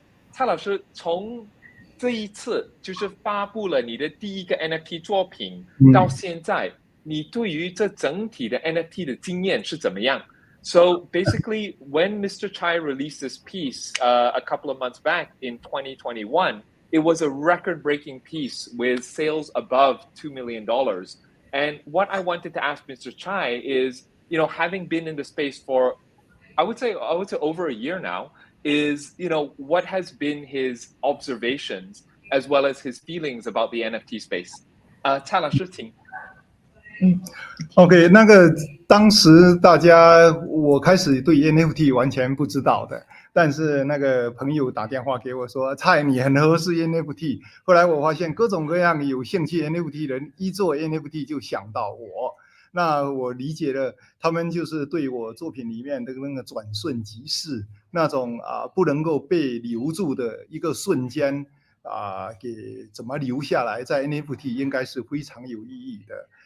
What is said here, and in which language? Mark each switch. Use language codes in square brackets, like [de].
[zh] 蔡老师从这一次就是发布了你的第一个 NFT 作品到现在，你对于这整体的 NFT 的经验是怎么样？ [en] So basically, when Mr. Chai released this piece a couple of months back in 2021, it was a record-breaking piece with sales above $2 million. And what I wanted to ask Mr. Chai is, having been in the space for, I would say over a year now, is, what has been his observations as well as his feelings about the NFT space? [zh] 蔡老师，请。 OK， 当时我开始对 NFT 完全不知道的，但是那个朋友打电话给我说，蔡你很合适 NFT。后来我发现各种各样有兴趣 NFT 人一做 NFT 就想到我，那我理解了他们就是对我作品里面的那个转瞬即逝，那种不能够被留住的一个瞬间给怎么留下来，在 NFT 应该是非常有意义的。